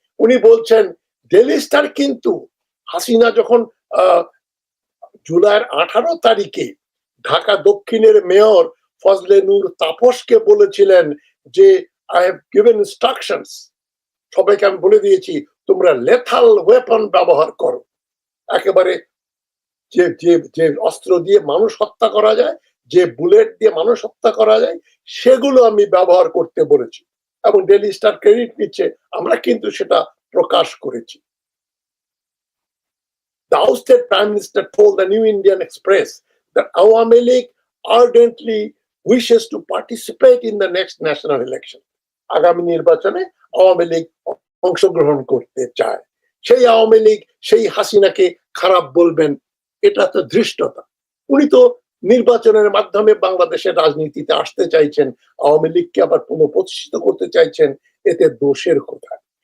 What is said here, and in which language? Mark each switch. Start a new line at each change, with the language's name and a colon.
Bangla: উনি বলছেন, daily star কিন্তু হাসিনা যখন জুলাইয়ের 18 তারিখে ঢাকা দক্ষিণের মেয়র ফজলে নূর তাপসকে বলেছিলেন যে
English: I have given instructions,
Bangla: সবাইকে আমি বলে দিয়েছি তোমরা লেথাল ওয়েপন ব্যবহার করো, একেবারে যে অস্ত্র দিয়ে মানুষ হত্যা করা যায়, যে বুলেট দিয়ে মানুষ হত্যা করা যায়, সেগুলো আমি ব্যবহার করতে বলেছি। এবং ডেইলি স্টার ক্রেডিট নিচ্ছে, আমরা কিন্তু সেটা প্রকাশ করেছি।
English: The ousted Prime Minister told the New Indian Express that Awami League ardently wishes to participate in the next national election.
Bangla: আগামী নির্বাচনে আওয়ামী লীগ অংশগ্রহণ করতে চায়। সেই আওয়ামী লীগ সেই হাসিনাকে খারাপ বলবেন, এটা তো ধৃষ্টতা। উনি তো নির্বাচনের মাধ্যমে বাংলাদেশের রাজনীতিতে আসতে চাইছেন, আওয়ামী লীগকে আবার পুনঃপ্রতিষ্ঠিত করতে চাইছেন, এতে দোষের কোথায়?